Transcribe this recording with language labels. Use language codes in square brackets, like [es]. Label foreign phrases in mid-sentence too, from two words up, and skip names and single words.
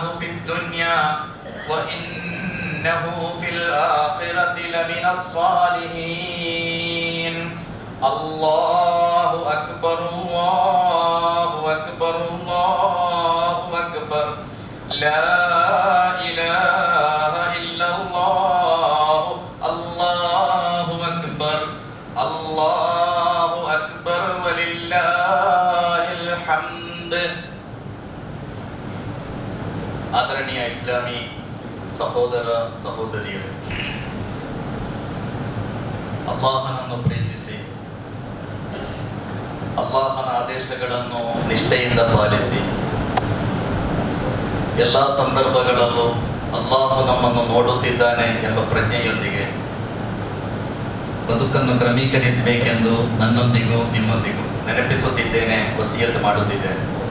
[ar] في الدنيا وإنه في الآخرة لمن الصالحين الله أكبر الله أكبر الله أكبر لا إله إلا الله الله أكبر الله أكبر ولله الحمد. [kn] ಆದರಣೀಯ ಇಸ್ಲಾಮಿ ಸಹೋದರ ಸಹೋದರಿಯರು, ಅಲ್ಲಾಹನನ್ನು ಪ್ರೀತಿಸಿ ಅಲ್ಲಾಹನ ಆದೇಶಗಳನ್ನು ನಿಷ್ಠೆಯಿಂದ ಪಾಲಿಸಿ ಎಲ್ಲ ಸಂದರ್ಭಗಳಲ್ಲೂ ಅಲ್ಲಾಹು ನಮ್ಮನ್ನು ನೋಡುತ್ತಿದ್ದಾನೆ ಎಂಬ ಪ್ರಜ್ಞೆಯೊಂದಿಗೆ ಬದುಕನ್ನು ಕ್ರಮೀಕರಿಸಬೇಕೆಂದು ನನ್ನೊಂದಿಗೂ ನಿಮ್ಮೊಂದಿಗೂ ನೆನಪಿಸುತ್ತಿದ್ದೇನೆ, ವಸಿಯತ್ ಮಾಡುತ್ತಿದ್ದೇನೆ.